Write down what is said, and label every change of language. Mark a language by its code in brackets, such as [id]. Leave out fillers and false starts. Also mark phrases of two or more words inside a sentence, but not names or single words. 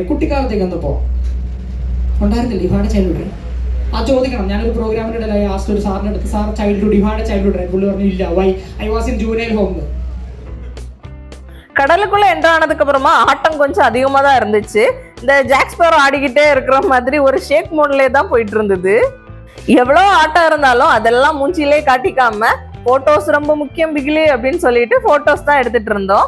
[ml] കുട്ടിക്കാലത്തേക്ക് ഒന്ന് പോവാം. ഉണ്ടായിരുന്നില്ല ഇവാടെ ചൈൽഡ്ഹുഡ്? ആ ചോദിക്കണം. ഞാനൊരു പ്രോഗ്രാമിൻ്റെ ഇടയിൽ ആസ്റ്റ് ഒരു സാറിൻ്റെ അടുത്ത്, സാർ ചൈൽഡ്ഹുഡ് ഇവാടെ ചൈൽഡ്ഹുഡ് പുള്ളി പറഞ്ഞു ഇല്ല. [en] Why? I was in juvenile home. [ta] கடலுக்குள்ள என்டர் ஆனதுக்கு அப்புறமா ஆட்டம் கொஞ்சம் அதிகமாக தான் இருந்துச்சு. இந்த ஜாக் ஸ்பேரோ ஆடிக்கிட்டே இருக்கிற மாதிரி ஒரு ஷேக் மோட்லேயே தான் போயிட்டு இருந்தது. எவ்வளோ ஆட்டம் இருந்தாலும் அதெல்லாம் மூஞ்சிலே காட்டிக்காம போட்டோஸ் ரொம்ப முக்கியம் பிகிலி அப்படின்னு சொல்லிட்டு போட்டோஸ் தான் எடுத்துட்டு இருந்தோம்.